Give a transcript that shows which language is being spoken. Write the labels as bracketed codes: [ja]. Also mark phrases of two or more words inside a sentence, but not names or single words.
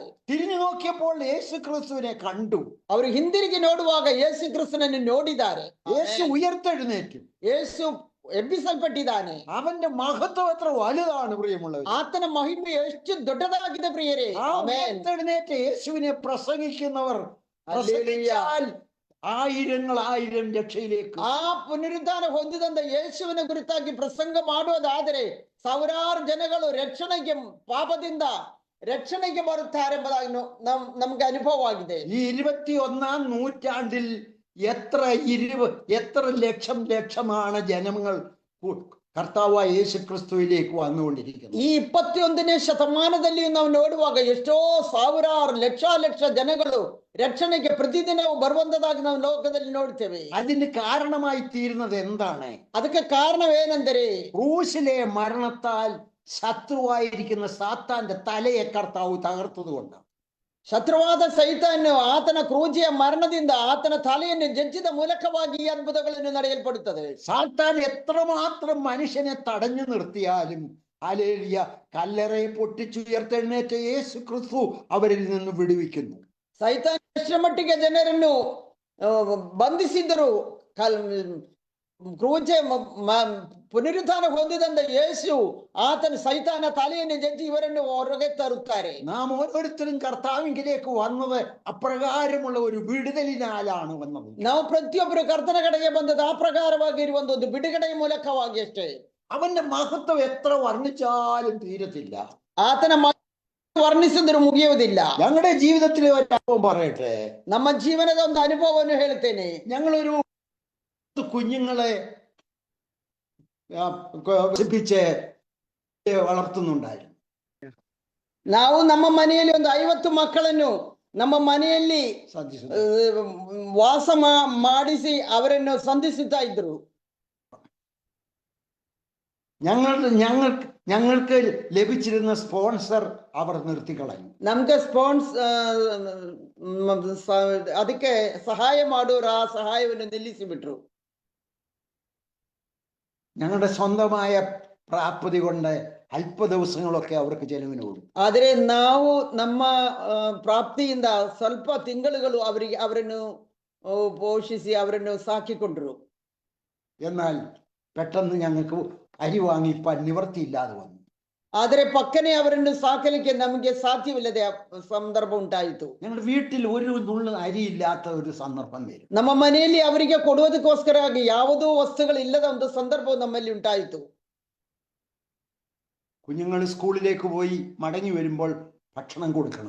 [ml] തിരിഞ്ഞു നോക്കിയപ്പോൾ യേശു ക്രിസ്തുവിനെ കണ്ടു. [kn] ಅವರು ಹಿಂದಿರುಗಿ ನೋಡುವಾಗ ಯೇಸು ಕ್ರಿಸ್ತನನ್ನು ನೋಡಿದ್ದಾರೆ. [ml] യേശു ഉയർത്തെഴുന്നേറ്റു. [kn] ಯೇಸು ಎಬ್ಬಿಸಲ್ಪಟ್ಟಿದ್ದಾನೆ. [ml] അവന്റെ മഹത്വം എത്ര വലുതാണ് പ്രിയമുള്ളവർ. [kn] ಆತನ ಮಹಿಮೆ ಎಷ್ಟು ದೊಡ್ಡದಾಗಿದೆ ಪ್ರಿಯರೇ. [ml] ഉയർത്തെഴുന്നേറ്റ യേശുവിനെ പ്രസംഗിക്കുന്നവർ 1000 രക്ഷയിലേക്ക്. [kn] ಆ ಪುನರುದ್ಧಾನ ಹೊಂದಿದಂತ ಯೇಸುವಿನ ಕುರಿತಾಗಿ ಪ್ರಸಂಗ ಮಾಡುವುದಾದರೆ 1000 ಜನಗಳು ಪಾಪದಿಂದ ರಕ್ಷಣೆಗೆ ಬರುತ್ತಾರೆ ಎಂಬುದಾಗಿ ನಮ್ಗೆ ಅನುಭವವಾಗಿದೆ. [ml] ഈ 21ാം നൂറ്റാണ്ടിൽ എത്ര ലക്ഷമാണ് ജനങ്ങൾ കർത്താവായ യേശു ക്രിസ്തുവിലേക്ക് വന്നുകൊണ്ടിരിക്കുന്നത്. [kn] ಈ 21ನೇ ಶತಮಾನದಲ್ಲಿ ನಾವು ನೋಡುವಾಗ ಎಷ್ಟೋ 1000 ಲಕ್ಷ ಜನಗಳು ರಕ್ಷಣೆಗೆ ಪ್ರತಿದಿನವೂ ಬರುವಂತದಾಗಿ ನಾವು ಲೋಕದಲ್ಲಿ ನೋಡ್ತೇವೆ. [ml] അതിന് കാരണമായി തീരുന്നത് എന്താണ്? [kn] ಅದಕ್ಕೆ ಕಾರಣವೇನೆಂದರೆ [ml] ക്രൂശിലെ മരണത്താൽ ശത്രുവായിരിക്കുന്ന സാത്താന്റെ തലയെ കർത്താവ് തകർത്തതുകൊണ്ടാണ്. [kn] ಶತ್ರುವಾದ ಸೈತಾನು ಆತನ ಕ್ರೂಜಿಯ ಮರಣದಿಂದ ಆತನ ತಲೆಯನ್ನು ಜಜ್ಜಿದ ಮೂಲಕವಾಗಿ ಈ ಅದ್ಭುತಗಳನ್ನು ನಡೆಯಲ್ಪಡುತ್ತದೆ. [ml] സാത്താൻ എത്രമാത്രം മനുഷ്യനെ തടഞ്ഞു നിർത്തിയാലും ഹല്ലേലൂയ, കല്ലറയെ പൊട്ടിച്ചുയർത്തെഴുന്നേറ്റ യേശു ക്രിസ്തു അവരിൽ നിന്ന് വിടുവിക്കുന്നു. [kn] ಸೈತಾನ್ ಎಷ್ಟರ ಮಟ್ಟಿಗೆ ಜನರನ್ನು ಬಂಧಿಸಿದ್ದರು, ಕ್ರೂಜೆ ಪುನರುತ್ಥಾನ ಹೊಂದಿದಂತ ಯೇಸು ಆತನ ಸೈತಾನ ತಲೆಯನ್ನು ಜಜ್ಜಿ ಇವರನ್ನು ಹೊರಗೆ ತರುತ್ತಾರೆ. [ml] നാം ഓരോരുത്തരും കർത്താവിലേക്ക് വന്നത് അപ്രകാരമുള്ള ഒരു വിടുതലിനാലാണ് വന്നത്. [kn] ನಾವು ಪ್ರತಿಯೊಬ್ಬರು ಕರ್ತನ ಕಡೆಗೆ ಬಂದದ್ದು ಆ ಪ್ರಕಾರವಾಗಿರುವ ಒಂದು ಬಿಡುಗಡೆಯ ಮೂಲಕವಾಗಿ ಅಷ್ಟೇ. [ml] അവന്റെ മഹത്വം എത്ര വർണ്ണിച്ചാലും തീരത്തില്ല. [kn] ಆತನ ವರ್ಣಿಸಿದ್ರು ಮುಗಿಯುವುದಿಲ್ಲ. [ml] ഞങ്ങളുടെ ജീവിതത്തിലെ ഒരു അനുഭവം പറയട്ടെ. [kn] ನಮ್ಮ ಜೀವನದ ಒಂದು ಅನುಭವವನ್ನು ಹೇಳ್ತೇನೆ. [ml] ഞങ്ങളൊരു കുഞ്ഞുങ്ങളെ വളർത്തുന്നുണ്ടായിരുന്നു. [kn] ನಾವು ನಮ್ಮ ಮನೆಯಲ್ಲಿ ಒಂದು 50 ಮಕ್ಕಳನ್ನು ನಮ್ಮ ಮನೆಯಲ್ಲಿ ವಾಸ ಮಾಡಿಸಿ ಅವರನ್ನು ಸಂಧಿಸುತ್ತಾ ಇದ್ರು. [ml] ഞങ്ങൾക്ക് ലഭിച്ചിരുന്ന സ്പോൺസർ അവർ നിർത്തിക്കളഞ്ഞു. [kn] ನಮ್ಗೆ ಅದಕ್ಕೆ ಸಹಾಯ ಮಾಡೋರು ಆ ಸಹಾಯವನ್ನು ನಿಲ್ಲಿಸಿಬಿಟ್ರು. [ml] ഞങ്ങളുടെ സ്വന്തമായ പ്രാപ്തി കൊണ്ട് അല്പ ദിവസങ്ങളൊക്കെ അവർക്ക് ചെലവിന് കൊടുക്കും. [kn] ಆದರೆ ನಾವು ನಮ್ಮ ಪ್ರಾಪ್ತಿಯಿಂದ ಸ್ವಲ್ಪ ತಿಂಗಳುಗಳು ಅವರನ್ನು പോഷിಸಿ ಅವರನ್ನು ಸಾಕಿಕೊಂಡ್ರು. [ml] എന്നാൽ പെട്ടെന്ന് ഞങ്ങൾക്ക് അരി വാങ്ങിപ്പാൻ നിവൃത്തിയില്ലാതെ വന്നു. [kn] ಆದರೆ ಪಕ್ಕನೆ ಅವರನ್ನು ಸಾಕಲಿಕ್ಕೆ ನಮಗೆ ಸಾಧ್ಯವಿಲ್ಲದೆ ಸಂದರ್ಭ ಉಂಟಾಯಿತು. [ml] ഞങ്ങളുടെ വീട്ടിൽ ഒരു നുള്ളു അരി ഇല്ലാത്ത ഒരു സന്ദർഭം വരും. [kn] ನಮ್ಮ ಮನೆಯಲ್ಲಿ ಅವರಿಗೆ ಕೊಡುವುದಕ್ಕೋಸ್ಕರವಾಗಿ ಯಾವುದೋ ವಸ್ತುಗಳು ಇಲ್ಲದ ಒಂದು ಸಂದರ್ಭವು ನಮ್ಮಲ್ಲಿ ಉಂಟಾಯಿತು. [ml] കുഞ്ഞുങ്ങൾ സ്കൂളിലേക്ക് പോയി മടങ്ങി വരുമ്പോൾ ഭക്ഷണം കൊടുക്കണം.